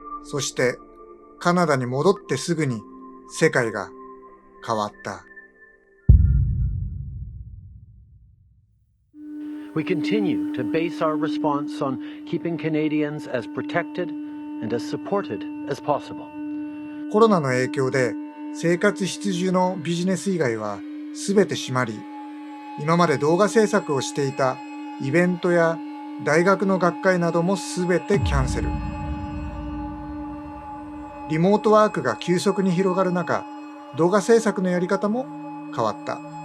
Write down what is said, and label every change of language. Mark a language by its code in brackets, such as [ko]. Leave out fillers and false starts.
[ja] そしてカナダに戻ってすぐに世界が変わった。 [en] We continue to base our response on keeping Canadians as protected and as supported as possible. [ja] コロナの影響で生活必需のビジネス以外は全て閉まり、今まで動画制作をしていたイベントや大学の学会なども全てキャンセル。リモートワークが急速に広がる中、動画制作のやり方も変わった。